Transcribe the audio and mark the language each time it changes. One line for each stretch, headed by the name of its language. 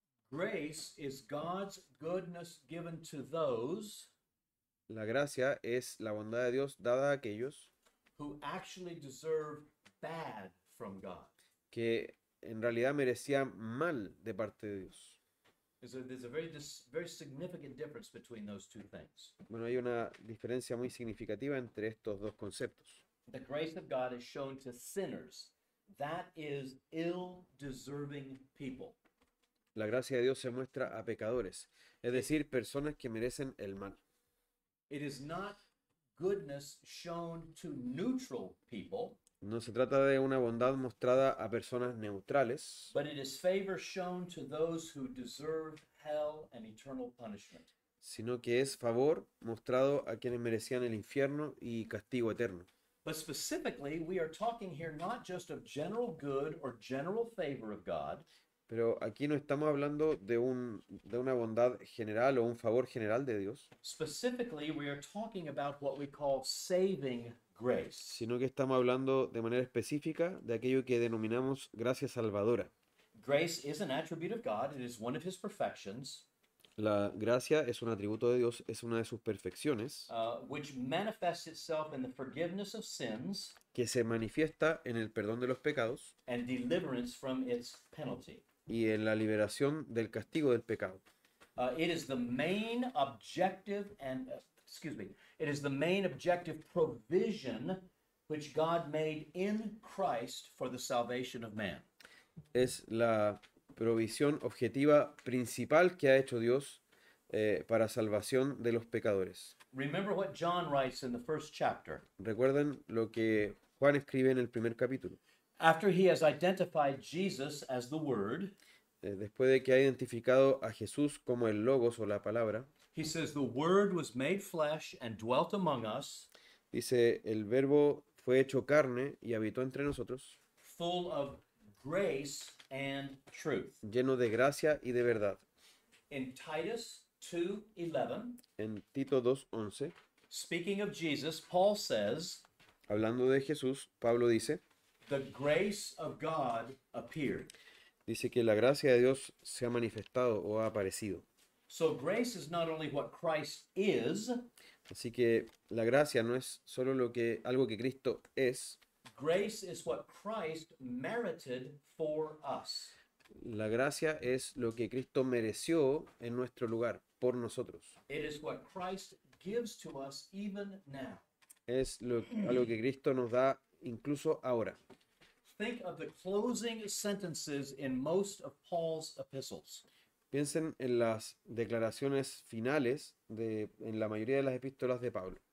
English: Grace is God's goodness given to those
Spanish: La gracia es la bondad de Dios dada a aquellos
English: who actually deserve bad from God.
Spanish: que en realidad merecían mal de parte de Dios.
English: There's a very significant difference between those two things.
Spanish: Bueno, hay una diferencia muy significativa entre estos dos conceptos.
English: The grace of God is shown to sinners, that is, ill-deserving people.
Spanish: La gracia de Dios se muestra a pecadores, es decir, personas que merecen el mal.
English: It is not goodness shown to neutral people,
Spanish: No se trata de una bondad mostrada a personas neutrales,
English: but it is favor shown to those who deserve hell and eternal punishment.
Spanish: sino que es favor mostrado a quienes merecían el infierno y castigo eterno.
English: But specifically, we are talking here not just of general good or general favor of God,
Spanish: Pero aquí no estamos hablando de una bondad general o un favor general de Dios,
English: specifically, we are talking about what we call saving grace.
Spanish: sino que estamos hablando de manera específica de aquello que denominamos gracia salvadora.
English: Grace is an attribute of God, it is one of his perfections,
Spanish: La gracia es un atributo de Dios, es una de sus perfecciones,
English: which manifests itself in the forgiveness of sins
Spanish: que se manifiesta en el perdón de los pecados
English: and deliverance from its penalty.
Spanish: y en la liberación del castigo del pecado.
English: It is the main objective it is the main objective provision which God made in Christ for the salvation of man.
Spanish: Es la provisión objetiva principal que ha hecho Dios para salvación de los pecadores.
English: Remember what John writes in the first chapter.
Spanish: Recuerden lo que Juan escribe en el primer capítulo.
English: After he has identified Jesus as the Word,
Spanish: Después de que ha identificado a Jesús como el Logos o la palabra,
English: he says, the Word was made flesh and dwelt among us,
Spanish: dice, el Verbo fue hecho carne y habitó entre nosotros,
English: full of grace and truth.
Spanish: lleno de gracia y de verdad.
English: In Titus 2:11,
Spanish: En Tito 2:11,
English: speaking of Jesus, Paul says,
Spanish: hablando de Jesús, Pablo dice,
English: the grace of God appeared.
Spanish: dice que la gracia de Dios se ha manifestado o ha aparecido.
English: So grace is not only what Christ is,
Spanish: Así que la gracia no es solo algo que Cristo es,
English: grace is what Christ merited for us.
Spanish: la gracia es lo que Cristo mereció en nuestro lugar, por nosotros.
English: It is what Christ gives to us even now.
Spanish: Es algo que Cristo nos da incluso ahora.
English: Think of the closing sentences in most of Paul's epistles.
Spanish: Piensen en las declaraciones finales en la mayoría de las epístolas de Pablo.